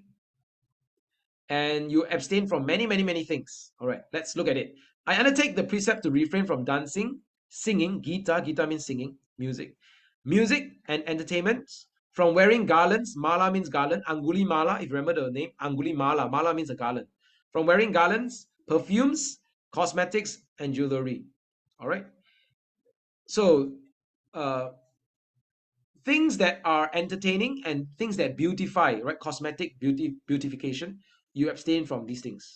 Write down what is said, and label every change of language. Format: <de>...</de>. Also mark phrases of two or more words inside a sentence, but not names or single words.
<en>And you abstain from many, many, many things. All right. Let's look at it. I undertake the precept to refrain from dancing, singing, gita. Gita means singing, music and entertainment. From wearing garlands, mala means garland, anguli mala, if you remember the name, anguli mala, mala means a garland. From wearing garlands, perfumes, cosmetics, and jewelry. All right. So, things that are entertaining and things that beautify, right? Cosmetic beautification, you abstain from these things.</en>